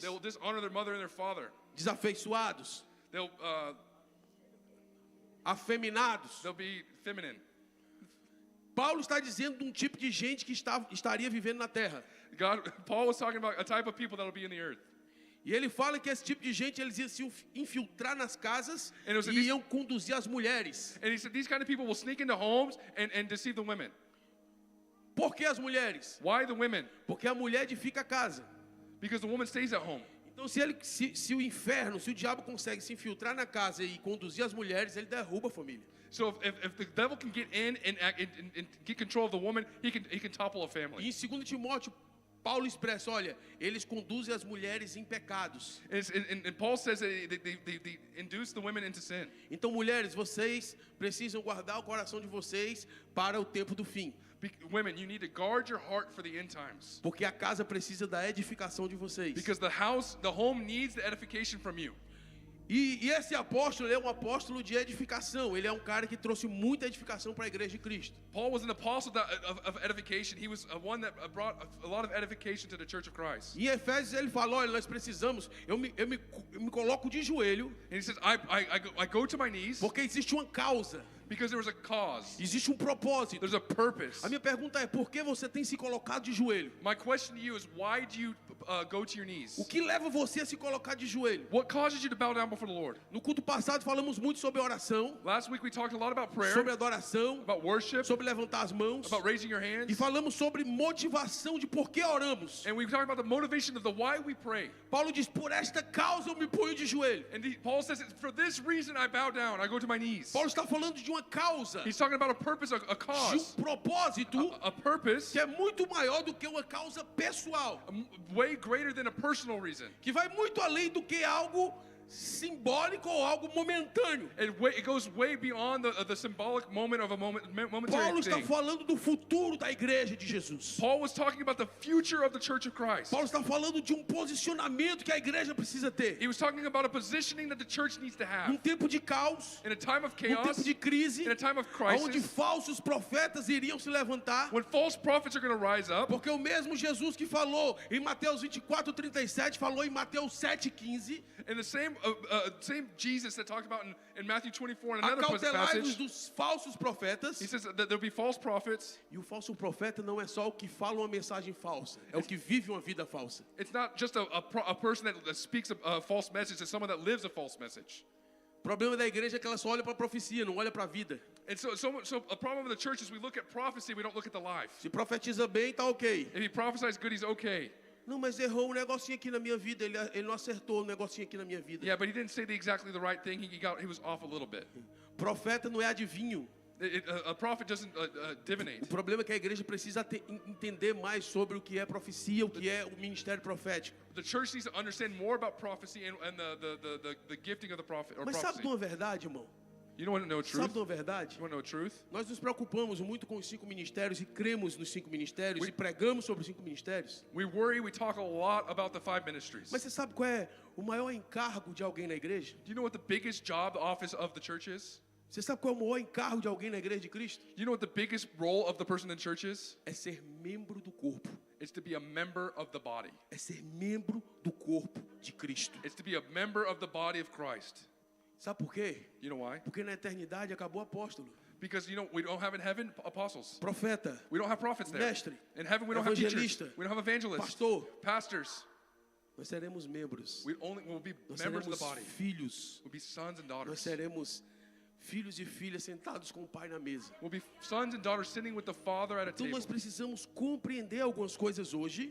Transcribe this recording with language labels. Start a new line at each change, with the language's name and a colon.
English: They will dishonor their mother and their father.
Portuguese: desafeiçoados,
English: They'll
Portuguese: afeminados.
English: be feminine.
Portuguese: Paulo está dizendo de um tipo de gente que estaria vivendo na terra.
English: Paul was talking about a type of people that will be in the earth.
Portuguese: E ele fala que esse tipo de gente, eles iam se infiltrar nas casas
English: And it was
Portuguese: e iam conduzir as mulheres.
English: And he said these kind of people will sneak into homes and deceive the women.
Portuguese: Por que as mulheres?
English: Why the women?
Portuguese: Porque a mulher edifica a casa.
English: Because the woman stays at home.
Portuguese: Então se o inferno, se o diabo consegue se infiltrar na casa e conduzir as mulheres, ele derruba a família.
English: So if the devil can get in and get control of the woman, he can topple a family.
Portuguese: E em 2 Timóteo, Paulo expressa, olha, eles conduzem as mulheres em pecados.
English: And Paul says that they induce the women into sin.
Portuguese: Então, mulheres, vocês precisam guardar o coração de vocês para o tempo do fim.
English: Women, you need to guard your heart for the end times.
Portuguese: Porque a casa precisa da edificação de vocês.
English: Because the home needs the edification from you.
Portuguese: E esse apóstolo, ele é um apóstolo de edificação. Ele é um cara que trouxe muita edificação para a igreja de Cristo.
English: Paul was an apostle of edification. He was one that brought a lot of edification to the church of Christ.
Portuguese: E em Efésios ele fala, olha, nós precisamos, eu me coloco de joelho.
English: And he says, I go to my knees
Portuguese: Porque existe uma causa.
English: because there was a cause.
Portuguese: Existe um propósito.
English: There's a purpose.
Portuguese: A minha pergunta é, por que você tem se colocado de joelho?
English: My question to you is, why do you go to your knees?
Portuguese: O que leva você a se colocar de joelho?
English: What causes you to bow down before the Lord?
Portuguese: No culto passado falamos muito sobre oração,
English: Last week we talked a lot about prayer,
Portuguese: sobre adoração,
English: about worship,
Portuguese: sobre levantar as mãos.
English: about raising your
Portuguese: E
English: hands,
Portuguese: falamos sobre motivação de por que oramos.
English: and we talked about the motivation of the why we pray.
Portuguese: Paulo diz, por esta causa eu me ponho de joelho.
English: And Paul says, for this reason I bow down, I go to my knees.
Portuguese: Paulo está falando de uma causa,
English: He's talking about a purpose, a
Portuguese: de
English: cause,
Portuguese: propósito
English: a purpose
Portuguese: que é muito maior do que uma causa pessoal,
English: way greater than a personal reason,
Portuguese: que vai muito além do que algo simbólico ou algo momentâneo.
English: It goes way beyond the symbolic moment of a momentary
Portuguese: Paulo está
English: thing.
Portuguese: falando do futuro da igreja de Jesus.
English: Paul was talking about the future of the Church of Christ.
Portuguese: Paulo está falando de posicionamento que a igreja precisa ter.
English: He was talking about a positioning that the church needs to have.
Portuguese: Num tempo de caos,
English: In a time of
Portuguese: num tempo
English: chaos,
Portuguese: de crise,
English: in a time of
Portuguese: onde
English: crisis,
Portuguese: falsos profetas iriam se levantar.
English: when false prophets are going to rise up,
Portuguese: Porque o mesmo Jesus que falou em Mateus 24:37 falou em Mateus 7:15.
English: and the same Jesus that talked about in Matthew 24 in another
Portuguese: Acautelai-vos
English: passage,
Portuguese: dos falsos profetas.
English: he says that there'll be false prophets.
Portuguese: E o falso profeta não é só o que fala uma mensagem falsa, é o que vive uma vida falsa.
English: It's not just a person that speaks a false message, it's someone that lives a false message.
Portuguese: O problema da igreja é que ela só olha para a profecia, não olha para a vida.
English: And so a problem of the church is we look at prophecy, we don't look at the life.
Portuguese: Se profetiza bem, tá ok.
English: If he prophesies good, he's okay.
Portuguese: Não, mas errou um negocinho aqui na minha vida, ele não acertou um negocinho aqui na minha vida.
English: Yeah, but he didn't say exactly the right thing. He was off a little bit.
Portuguese: Profeta não é adivinho.
English: A prophet doesn't divinate.
Portuguese: O problema é que a igreja precisa entender mais sobre o que é profecia, o que é o ministério profético.
English: The church needs to understand more about prophecy and the gifting of the prophet or
Portuguese: Mas sabe de
English: prophecy.
Portuguese: uma verdade, irmão?
English: You don't want to know truth?
Portuguese: Sabe de uma verdade?
English: You want to know truth?
Portuguese: Nós nos preocupamos muito com os 5 ministérios e cremos nos 5 ministérios e pregamos sobre os 5 ministérios.
English: We worry, we talk a lot about the 5 ministries.
Portuguese: Mas você sabe qual é o maior encargo de alguém na igreja?
English: Do you know what the biggest job, the office of the church is?
Portuguese: Você sabe qual é o maior encargo de alguém na igreja de Cristo?
English: You know what the biggest role of the person in the church is?
Portuguese: É ser membro do corpo.
English: It's to be a member of the body.
Portuguese: É ser membro do corpo de Cristo.
English: It's to be a member of the body of Christ.
Portuguese: Sabe por quê?
English: You know why?
Portuguese: Porque na eternidade acabou apóstolo,
English: Because we don't have in heaven apostles.
Portuguese: profeta,
English: We don't have prophets there.
Portuguese: Mestre,
English: In heaven we don't have teachers.
Portuguese: evangelista,
English: We don't have evangelists.
Portuguese: pastor.
English: Pastors.
Portuguese: Nós seremos membros.
English: We'll be
Portuguese: Nós
English: members of
Portuguese: seremos
English: the body.
Portuguese: filhos.
English: We'll be sons and
Portuguese: Nós
English: daughters.
Portuguese: seremos filhos e filhas sentados com o pai na mesa.
English: We'll be sons and daughters sitting with the Father at a
Portuguese: Então
English: table.
Portuguese: nós precisamos compreender algumas coisas hoje